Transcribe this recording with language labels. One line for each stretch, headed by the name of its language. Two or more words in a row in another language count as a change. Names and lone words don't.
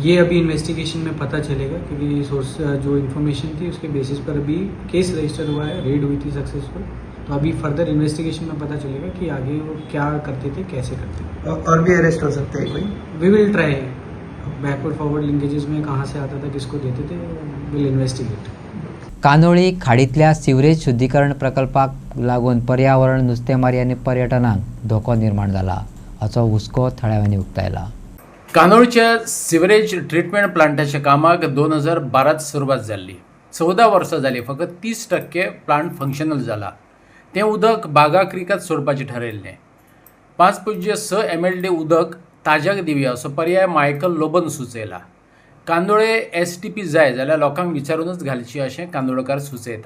Hindi: ये अभी इन्वेस्टिगेशन में पता चलेगा क्योंकि सोर्स जो इन्फॉर्मेशन थी उसके बेसिस पर अभी
English: case register
Hindi: हुआ है रेड हुई थी सक्सेसफुल तो अभी
English: further investigation
Hindi: में पता चलेगा कि आगे वो क्या करते थे कैसे करते थे और भी अरेस्ट हो सकते हैं कोई
English: we will try backward forward linkages
Hindi: में कहाँ से आता था किसको देते थे
English: will investigate
Konkani: कानोळी खाडीतल्या सिवरेज शुद्धीकरण प्रकल्पाक लागून पर्यावरण नुस्तेमारी आनी पर्यटनाक धोको निर्माण जाला हाचो हुस्को थळाव्यांनी उक्तायला कानोळच्या
English: sewerage treatment
Konkani: प्लांटाच्या कामाक 2012 सुरवात जाल्ली 14 वर्सां जाली फकत 30%
English: plant functional
Konkani: जाला तें उदक बागा क्रिकात सोडपाचें ठरयल्लें 5.6 MLD उदक ताज्याक दिवया असो पर्याय मायकल लोबन सुचयला कांदोळे STP जाय जाल्यार लोकांक विचारूनच घालची अशें कांदोळकार सुचयतात